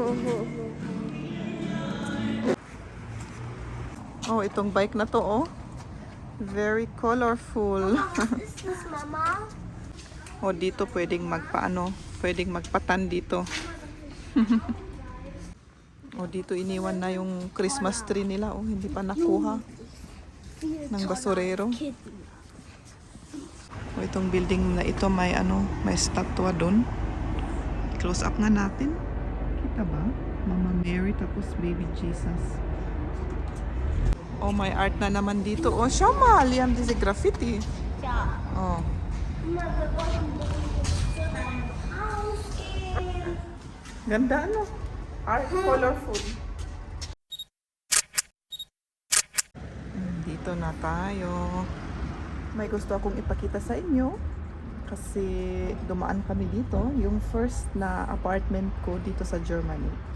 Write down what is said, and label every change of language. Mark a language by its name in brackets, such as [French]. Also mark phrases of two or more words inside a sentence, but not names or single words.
[Filipino] Oh, itong bike na to, oh. [English] Very colorful. Is this Mama? [Filipino] O dito pwedeng pwedeng magpatan dito. O dito iniwan na yung Christmas tree nila, oh, hindi pa nakuha ng basurero. O itong building na ito may may statwa doon. Close up nga natin. Kita ba? Mama Mary tapos baby Jesus. Oh, may art na naman dito. [German] Oh, schau mal, yan diese graffiti. Ja. Oh. Mama, wir wollten zu deinem Haus gehen. [Filipino] Ganda ano? [English] Art colorful. [Filipino] Dito na tayo. May gusto akong ipakita sa inyo kasi dumaan kami dito, yung first na apartment ko dito sa Germany.